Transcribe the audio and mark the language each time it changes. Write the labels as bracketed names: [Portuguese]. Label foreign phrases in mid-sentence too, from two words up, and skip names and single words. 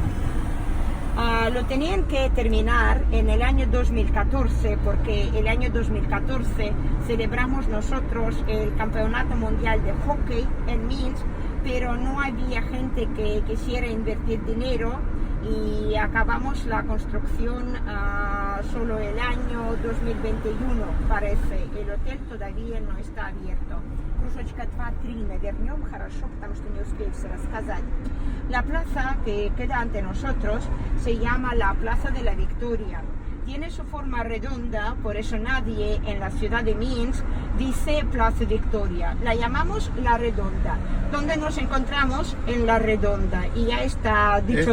[Spanish] Lo tenían que terminar en el año 2014 porque el año 2014 celebramos nosotros el Campeonato Mundial de Hockey en Minsk, pero no había gente que quisiera invertir dinero y acabamos la construcción solo el año 2021 parece. El hotel todavía no está abierto. [Russian] Кружочка 2-3 навернем, хорошо, потому что не успею все рассказать. [Spanish] La plaza que queda ante nosotros se llama la Plaza de la Victoria. Tiene su forma redonda, por eso nadie en la ciudad de Minsk dice Plaza Victoria. La llamamos La Redonda. ¿Dónde nos encontramos? En La Redonda. Y ya está dicho